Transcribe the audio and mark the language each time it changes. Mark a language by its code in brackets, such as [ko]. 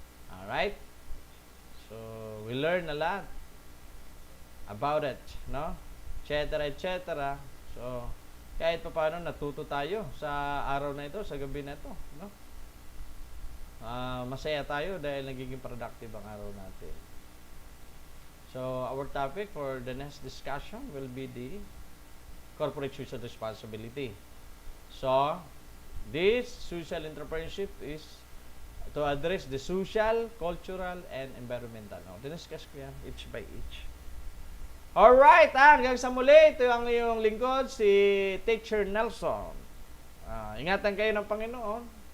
[en] All right? So, we learn a lot about it, no? Etc. [tl] So, kahit pa paano natuto tayo sa araw na ito, sa gabi na ito, no? Masaya tayo dahil nagiging productive ang araw natin. [en] So, our topic for the next discussion will be the corporate social responsibility. So, this social entrepreneurship is to address the social, cultural, and environmental. [tl] Diniscuss ko yan, each by each. Alright, hanggang sa muli, ito ang iyong lingkod, si Teacher Nelson. Ingatan kayo ng Panginoon.